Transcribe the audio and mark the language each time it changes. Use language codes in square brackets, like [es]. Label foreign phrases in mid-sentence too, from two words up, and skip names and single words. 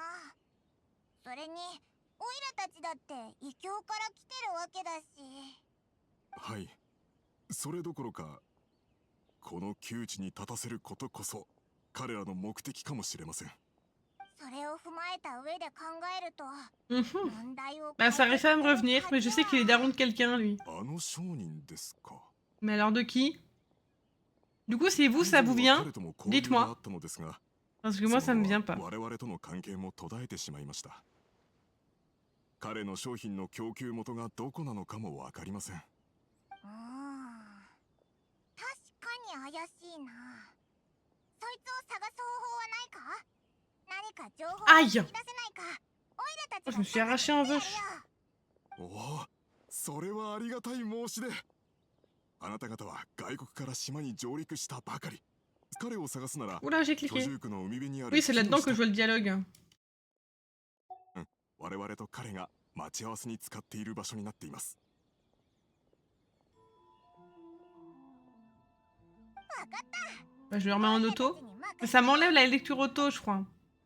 [ja] それにオイラたちだって異教から来てるわけだし。はい、それどころかこの窮地に立たせることこそ彼らの目的かもしれません。それを踏まえた上で考えると、問題を。 [fr] Bah ça arrive à me revenir, mais je sais qu'il est daron de quelqu'un lui. [ja] あの商人ですか。 [fr] Mais alors de qui? Du coup, si vous, ça vous vient, dites-moi. Parce que moi, ça me vient pas. [ja] 我々との関係も途絶えてしまいました。彼の商品の供給元がどこなのかもわかりません。確かに怪しいな。そいつを探す方法はないか？何か情報を引き出せないか？オイラたちが。 [fr] Je me suis arraché un vœu. [ja] おお、それはありがたい申し出。あなた方は外国から島に上陸したばかり。彼を探すなら、 [fr] Oula, j'ai cliqué. [ja] 居住区の海辺にある。 [fr] Oui, c'est là-dedans que je vois le dialogue. [ja] 我々と彼が待ち合わせに使っている場所になっています。 [fr] Bah, je le remets en auto. Mais ça m'enlève la lecture auto, je crois.